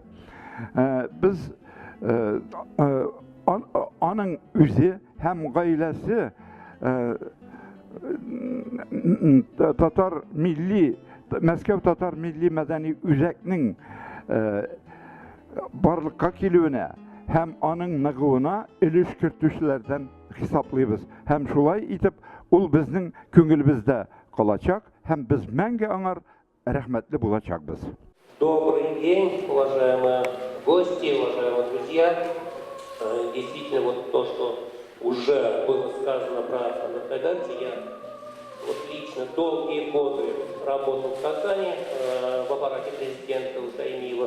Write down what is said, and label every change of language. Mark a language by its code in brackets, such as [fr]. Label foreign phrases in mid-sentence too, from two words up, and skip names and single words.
[tt] Без аның үзе һәм гаиләсе татар милли, Мәскәү татар милли мәдәни үзәкнең барлыкка килүенә һәм аның ныгуына өлеш кертүчеләрдән хисаплыйбыз. Һәм шулай итеп, ул безнең күңелебездә калачак һәм без мәңге аңар рәхмәтле булачакбыз. [ru] Добрый день, уважаемые гости, уважаемые друзья. Действительно, вот то, что уже было сказано про Анвера Хайдаровича, я вот лично долгие годы работал в Казани в аппарате президента Усаймиева.